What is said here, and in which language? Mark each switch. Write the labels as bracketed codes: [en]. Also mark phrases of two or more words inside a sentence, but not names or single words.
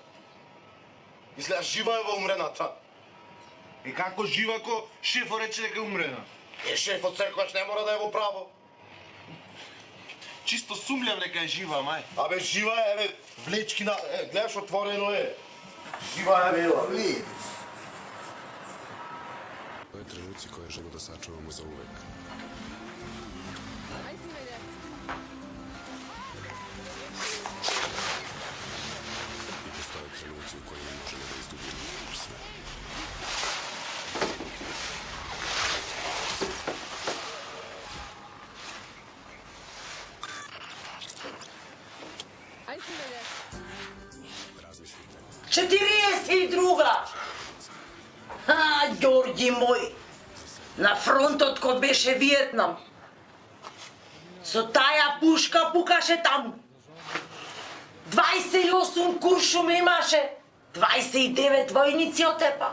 [mk] Изгледа жива е во умрената. И како жива ако шефо рече дека е умрена? Шефот секогаш не мора да е во право. Чисто сумљам дека е жива, мај. Абе жива е, бе, влечки на... гледаш, отворено е. Жива е, бе, бе. [sr] Ove trenuci koje želimo da sačuvamo za uvek. I postoje trenuci u kojima možemo da izgubimo sve. Razmislite. 42. [mk] Ѓорги мој, на фронтот кој беше Виетнам. Со таја пушка пукаше таму. 28 куршуми имаше, 29 војници отепа.